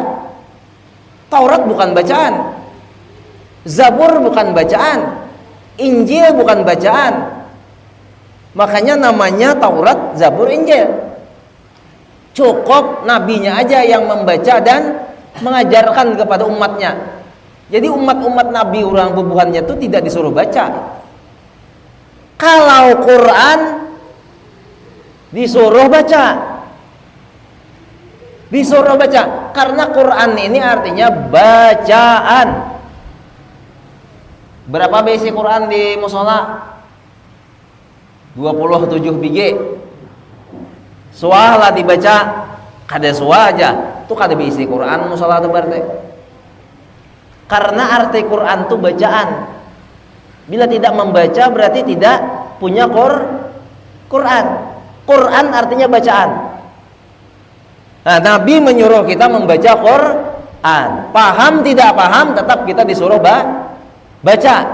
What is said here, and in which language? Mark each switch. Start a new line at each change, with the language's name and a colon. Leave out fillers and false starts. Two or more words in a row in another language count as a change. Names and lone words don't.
Indonesian: Taurat bukan bacaan, Zabur bukan bacaan, Injil bukan bacaan. Makanya namanya Taurat, Zabur, Injil. Cukup nabinya aja yang membaca dan mengajarkan kepada umatnya. Jadi umat-umat nabi orang bubuhannya itu tidak disuruh baca. Kalau Quran disuruh baca. Disuruh baca karena Quran ini artinya bacaan. Berapa biji Quran di musola? 27 biji.
Banjar: Suah lah dibaca, kada suah aja. Itu kada biji Quran musola itu berarti.
Indonesian: Karena arti Quran itu bacaan. Bila tidak membaca berarti tidak punya Quran. Quran artinya bacaan. Nah, Nabi menyuruh kita membaca Quran. Paham tidak paham tetap kita disuruh baca.